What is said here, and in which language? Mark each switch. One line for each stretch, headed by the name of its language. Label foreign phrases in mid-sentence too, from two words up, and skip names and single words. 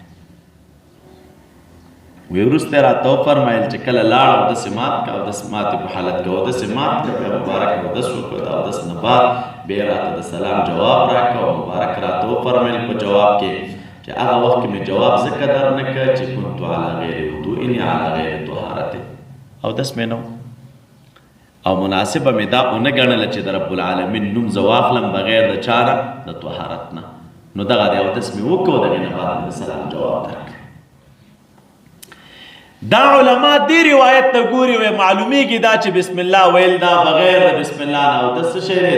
Pashto: وی وروسته یې راته وفرمیل چې کله لاړ اودس یې مات که اودس ماتې په حالت کې اودس یې مات که بیا مبارک اودس وکړو. د اودس نه بعد بیا راته د سلام جواب راکړه او مبارک راته وفرمیل په جواب کې چې هغه وخت کې مې جواب ځکه در نه کړه چې
Arabic: كنت علی غیر وضوء علی غیر طهارت.
Pashto: اودس مې نه او مناسبه مې دا ونه ګڼله چې د
Arabic: رب العالمین
Pashto: نوم زه واخلم بغیر د چا نه د طهارت نه. نو دغه د اودس مې وکړو دغې نه بعد مې د سلام جواب درکړه. دا علما دې روایت ته ګوري وی معلومیږي دا چې
Arabic: بسم الله
Pashto: ویل دا بغیر د
Arabic: بسم الله
Pashto: نه اودس څه شی دی؟